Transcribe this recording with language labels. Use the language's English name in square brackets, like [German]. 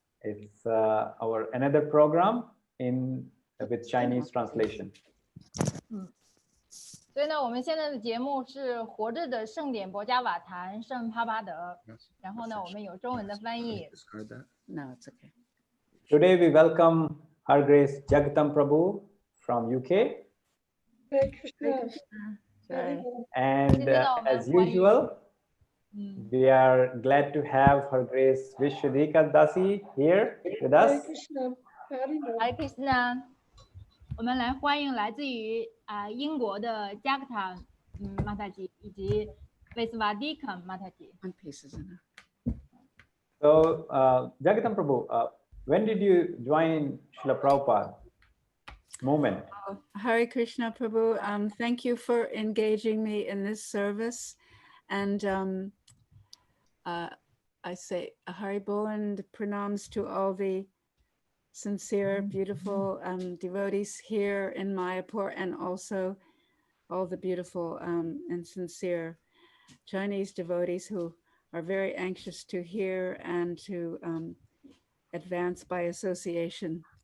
[English] It's our another program with Chinese translation. [Chinese] 所以呢，我们现在的节目是活着的圣典博伽瓦坛圣帕巴德，然后呢，我们有中文的翻译。 [English] No, it's okay. Today we welcome Her Grace Jagatam Prabhu from UK. Hare Krishna. And as usual, we are glad to have Her Grace Vishwadika Dasi here with us. Hare Krishna. [Chinese] 我们来欢迎来自于英国的加克塔马塔吉以及维斯瓦迪卡马塔吉。 [English] So, Jagatam Prabhu, when did you join Srila Prabhupada movement? Hare Krishna Prabhu, thank you for engaging me in this service. And I say Haribol and pranams to all the sincere, beautiful devotees here in Mayapur, and also all the beautiful and sincere Chinese devotees who are very anxious to hear and to advance by association.